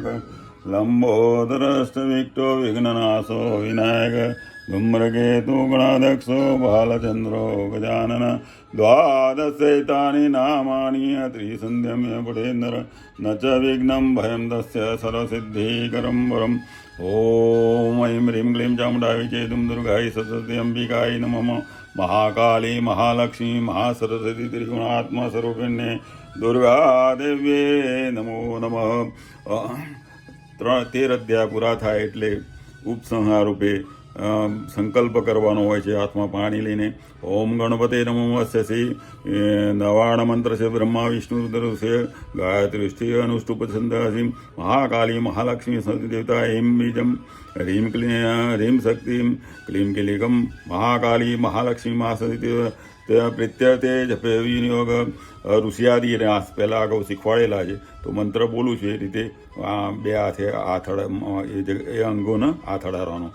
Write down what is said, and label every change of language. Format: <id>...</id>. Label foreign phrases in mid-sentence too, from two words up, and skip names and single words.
<sa>लम्बोदरस्तविक्तो विघ्ननाशो विनायक धूम्रकेतु गणाध्यक्षो बालचन्द्रो गजानन द्वादशैतानि नामानि त्रिसन्ध्यम्य पठेन्द्र न च विघ्नं भयं तस्य सर्वसिद्धिकरं वरम् ॐ ऐं ह्रीं क्लीं चामुण्डायै चेतुं दुर्गायै सरस्वती अम्बिकायै नमः महाकाली महालक्ष्मी महासरस्वती त्रिगुणात्मस्वरूपिण्ये दुर्गादेव्ये नमो नमः</sa> <gu>13 અધ્યાય પૂરા થાય એટલે ઉપસંહાર રૂપે સંકલ્પ કરવાનો હોય છે હાથમાં પાણી લઈને.</gu> <sa>ओम गणपते नमो वस्यसी</sa> <gu>નવાણ મંત્ર છે બ્રહ્મા વિષ્ણુ રુદ્ર છે</gu> <sa>गायत्री ष्ठि अनुष्टुप छंदासी</sa> <gu>મહાકાલી મહાલક્ષ્મી સરસ્વતી દેવતા</gu> <sa>एम बीजम ह्रीम ह्रीम शक्तिम क्लीम किलिकम महाकाली महालक्ष्मी महासरस्वती प्रीत्यर्थे जपे विनियोग</sa> <gu>ઋષિયાદી પહેલાં અગાઉ શીખવાડેલા છે તો મંત્ર બોલું છું એ રીતે બે હાથે એ અંગોને હાથ અડાડવાનો.</gu>